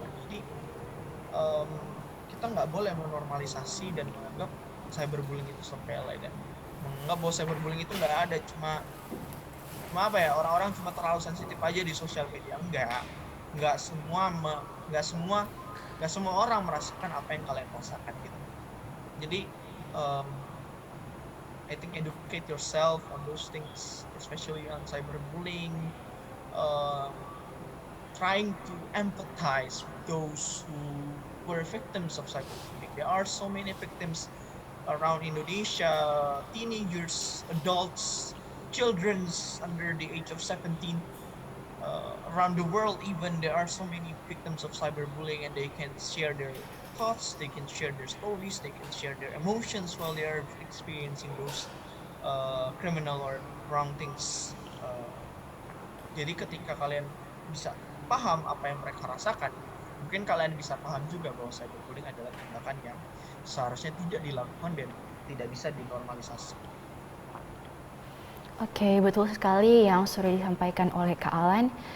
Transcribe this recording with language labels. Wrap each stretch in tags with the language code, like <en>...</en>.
<id>Jadi um, kita nggak boleh menormalisasi dan menganggap cyberbullying itu sepele, dan menganggap bahwa cyberbullying itu nggak ada, cuma cuma apa ya, orang-orang cuma terlalu sensitif aja di sosial media. Nggak semua nggak semua nggak semua orang merasakan apa yang kalian rasakan gitu.</id> <en>Jadi um, I think educate yourself on those things, especially on cyberbullying. um, Trying to empathize with those who were victims of cyberbullying. There are so many victims around Indonesia, teenagers, adults, children's under the age of 17. Around the world, even there are so many victims of cyberbullying, and they can share their thoughts, they can share their stories, they can share their emotions while they are experiencing those criminal or wrong things.</en> <id>Jadi ketika kalian bisa paham apa yang mereka rasakan, mungkin kalian bisa paham juga bahwa cyberbullying adalah tindakan yang seharusnya tidak dilakukan dan tidak bisa dinormalisasi. Oke, betul sekali yang sudah disampaikan oleh Kak Alan.</id>